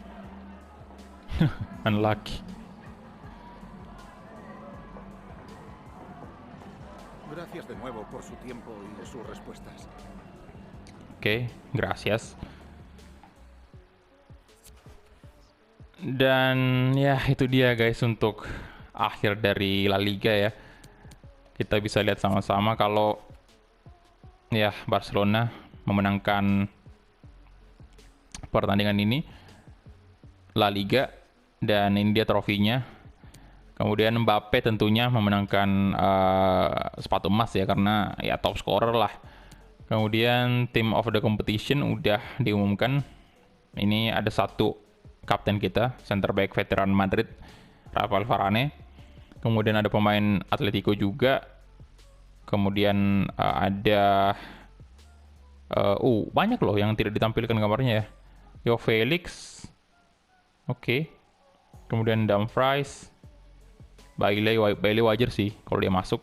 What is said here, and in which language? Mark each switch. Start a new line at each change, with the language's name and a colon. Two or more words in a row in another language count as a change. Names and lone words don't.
Spanish: Unlucky. Gracias de nuevo por su tiempo y sus respuestas. Oke, gracias.
Indonesian: Dan ya itu dia guys untuk akhir dari La Liga ya. Kita bisa lihat sama-sama kalau ya Barcelona memenangkan pertandingan ini La Liga dan ini dia trofinya. Kemudian Mbappe tentunya memenangkan sepatu emas ya karena ya
English: top scorer
Indonesian: lah. Kemudian
English: team of the competition
Indonesian: udah diumumkan. Ini ada satu kapten kita,
English: center back
Indonesian: veteran Madrid, Rafael Varane. Kemudian ada pemain Atletico juga. Kemudian ada banyak loh yang tidak ditampilkan gambarnya ya. Yo Felix. Oke. Kemudian Dumfries. Bailey wajar sih kalau dia masuk.